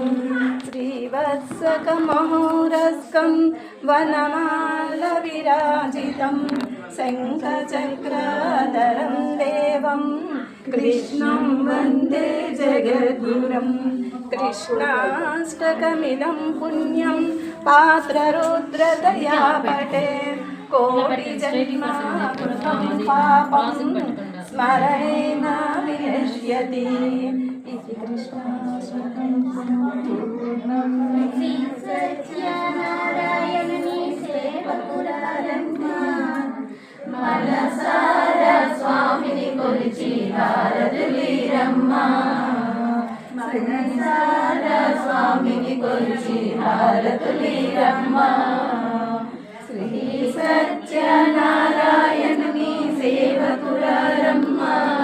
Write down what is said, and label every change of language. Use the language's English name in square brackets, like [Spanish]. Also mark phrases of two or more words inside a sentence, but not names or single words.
[Sanskrit] श्रीवत्सकमहोरस्कं वनमालविराजितं शङ्खचक्राधरं देवं कृष्णं वन्दे जगद्गुरुं कृष्णाष्टकमिदं पुण्यं पात्ररुद्रतया पठे कोटिजन्माकृतं पापं स्मरणेन विनश्यति इति कृष्णाष्टकं [Telugu] శ్రీ సత్యనారాయణుని సేవకురారమ్మా మనసారా స్వామిని కొలిచి హారతులీరమ్మా మనసారా స్వామిని కొలిచి హారతులీరమ్మా శ్రీ సత్యనారాయణుని సేవకురారమ్మా